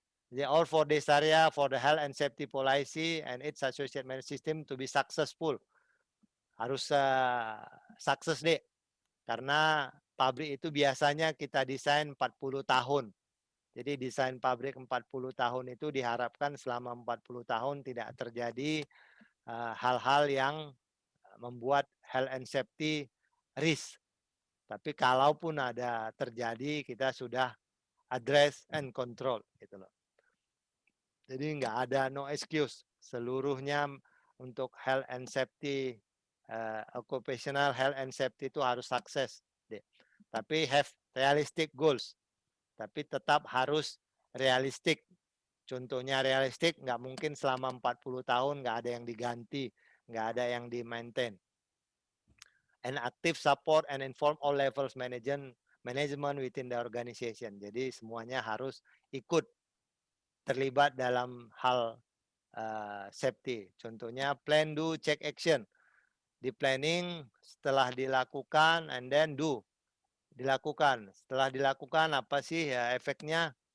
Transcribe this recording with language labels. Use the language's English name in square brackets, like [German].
[English] Jadi all for this area, for the health and safety policy and its associated management system to be successful. [Indonesian] Harus sukses deh. Karena pabrik itu biasanya kita desain 40 tahun. Jadi desain pabrik 40 tahun itu diharapkan selama 40 tahun tidak terjadi hal-hal yang membuat health and safety risk. Tapi kalaupun ada terjadi, kita sudah [English] address and control [Indonesian] gitu loh. Jadi nggak ada [English] no excuse. [Indonesian] Seluruhnya untuk health and safety, occupational health and safety itu harus sukses. [English] Tapi have realistic goals. [Indonesian] Tapi tetap harus realistik. Contohnya realistik, nggak mungkin selama 40 tahun nggak ada yang diganti, nggak ada yang di-maintain. [English] And active support and inform all levels management within the organization. [Indonesian] Jadi semuanya harus ikut terlibat dalam hal safety. Contohnya plan, do, check, action. Di planning setelah dilakukan [English] and then do. [Indonesian] Dilakukan. Setelah dilakukan apa sih ya, efeknya?